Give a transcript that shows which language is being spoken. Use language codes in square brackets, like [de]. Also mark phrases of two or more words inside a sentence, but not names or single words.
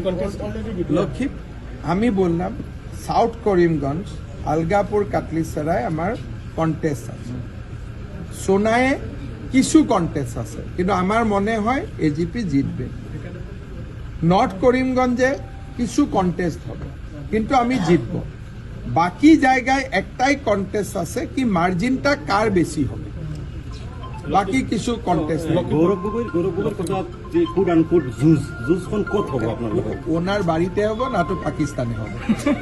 [bn] আমি বললাম সাউথ করিমগঞ্জ, আলগাপুর, কাটলিসরায় আমার কন্টেস্ট আছে, সোনায়ে কিছু কন্টেস্ট আছে, কিন্তু আমার মনে হয় এজিপি জিতবে। নর্থ করিমগঞ্জে কিছু কন্টেস্ট হবে, কিন্তু আমি জিতব। বাকি জায়গায় একটাই কন্টেস্ট আছে কি মার্জিনটা কার বেশি হবে, বাকি কিছু কন্টেস্ট। [as] গৌরব গগৈর কথা যে কুড আনকুড জুজখন ক'ত হ'ব আপনার? [bn] ওনার বাড়িতে হবে না তো পাকিস্তানে হবে।